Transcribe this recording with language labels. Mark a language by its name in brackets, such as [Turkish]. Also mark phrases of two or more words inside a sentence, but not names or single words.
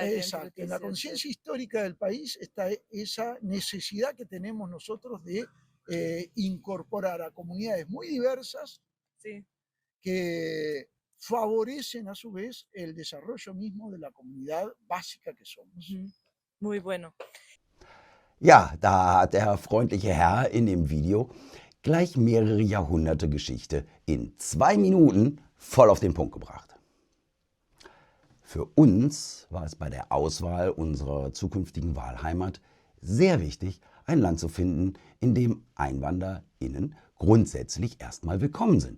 [Spanish] Exacto, en la conciencia histórica del país está esa necesidad que tenemos nosotros de incorporar a comunidades muy diversas, sí, que favorecen a su vez el desarrollo mismo de la comunidad básica que somos. Muy bueno. [German] Ja, da hat der freundliche Herr in dem Video gleich mehrere Jahrhunderte Geschichte in 2 Minuten voll auf den Punkt gebracht. Für uns war es bei der Auswahl unserer zukünftigen Wahlheimat sehr wichtig, ein Land zu finden, in dem EinwanderInnen grundsätzlich erstmal willkommen sind.